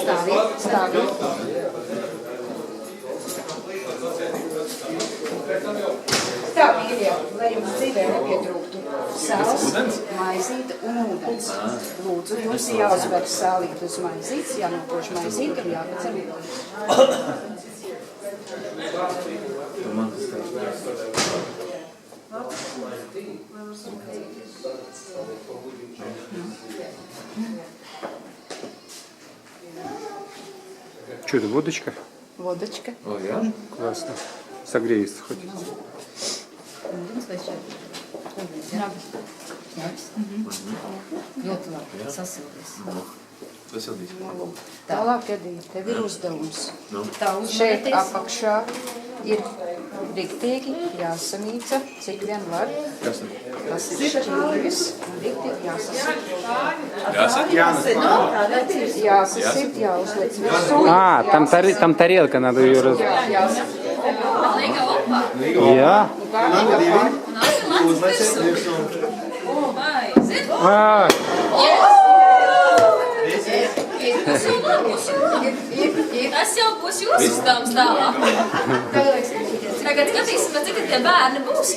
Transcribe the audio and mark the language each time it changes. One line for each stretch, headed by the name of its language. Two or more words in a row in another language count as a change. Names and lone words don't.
Latvian: Tā bija, lai jums dzīvē nepietrūktu sāls, maizīte un ūdens. Lūdzu, jums jāuzver sālīt uz maizītes, jānokož maizīte un jāpacem.
Russian: Что это, водочка? Водочка.
Latvian: O, jā?
Russian: Классно. Согреется хоть.
Latvian: Ūdens vai šeit? Ļoti labi, sasildies. Tas jau bija. Tālāk, Edija, tev ir uzdevums. Tā Šeit apakšā ir riktīgi jāsamīca, cik vien var. Kas tad? Tas ir šķīvis un riktīgi jāsasit. Jāsaka? Jāsasit, jāuzliec virsū.
Russian: А, там тарелка, надо ее раз...
Latvian: Liga opā.
Russian: Я?
Latvian: Vai, zini? А, Tas jau būs jūsu uzdevums tālāk. Tagad skatīsimies, cik tie bērni būs.